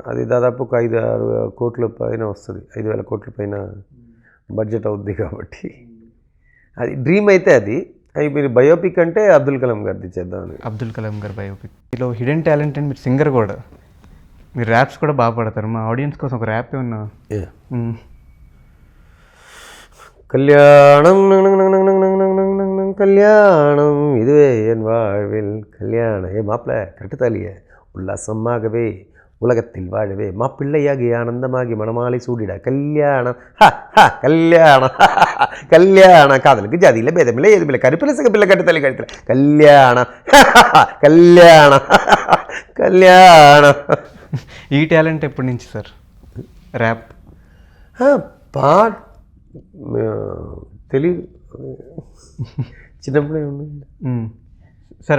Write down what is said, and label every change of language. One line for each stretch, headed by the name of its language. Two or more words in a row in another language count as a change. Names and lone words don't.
Telugu: అది దాదాపు ఒక 5-6 కోట్ల పైన వస్తుంది, 5,000 కోట్ల పైన బడ్జెట్ అవుద్ది కాబట్టి. అది డ్రీమ్ అయితే అది అవి మీరు బయోపిక్ అంటే అబ్దుల్ కలాం గారిది చేద్దామని. అబ్దుల్ కలాం గారు బయోపిక్. మీలో
English: hidden talent and
Telugu: మీరు సింగర్ కూడా, మీరు ర్యాప్స్ కూడా బాగా పాడతారు. మా ఆడియన్స్ కోసం ఒక ర్యాప్ ఏమన్నా?
Tamil: கல்யாணம் கல்யாணம் இதுவே என் வாழ்வில் கல்யாணம். மாப்பிள்ள கரெக்டு தாலியே. உல்லாசமாகவே உலகத்தில் வாழவே மாப்பிள்ளையாகி ஆனந்தமாகி மணமாலை சூடிட கல்யாணம் கல்யாணம் கல்யாணம். காதலுக்கு ஜாதியில் பேதமில்லை எதுமில்லை கருப்பில் சிகப்பில்லை கட்டுத்தலை கழுத்தில் கல்யாணம் கல்யாணம் கல்யாணம்.
Telugu: ఈ టాలెంట్ ఎప్పటి నుంచి సార్ ర్యాప్? పాట తెలియదు, చిన్నప్పుడే ఉంది సార్.